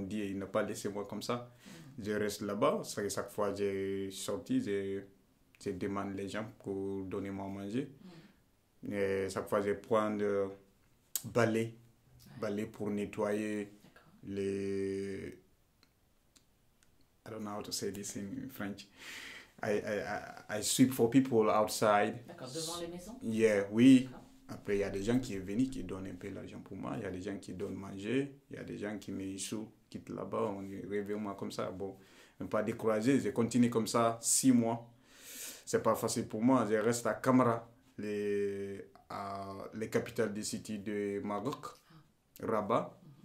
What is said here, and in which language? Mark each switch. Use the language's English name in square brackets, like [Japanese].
[French] Mon Dieu, il n'a pas laissé moi comme ça. Je reste là-bas. Chaque fois que j'ai sorti, je demande les gens pour donner moi à manger. Et chaque fois, je prends le balai pour nettoyer les... [English] I don't know how to say this in French. I sweep for people outside. [French] D'accord, devant les maisons? Yeah, oui. Après, il y a des gens qui sont venus, qui donnent un peu l'argent pour moi. Il y a des gens qui donnent manger. Il y a des gens qui me quittent là-bas. On est rêvé moi comme ça. Bon, ne pas décourager. Je continue comme ça 6 mois. C'est pas facile pour moi. Je reste à Camara, les capitales des cités de Maroc, Rabat.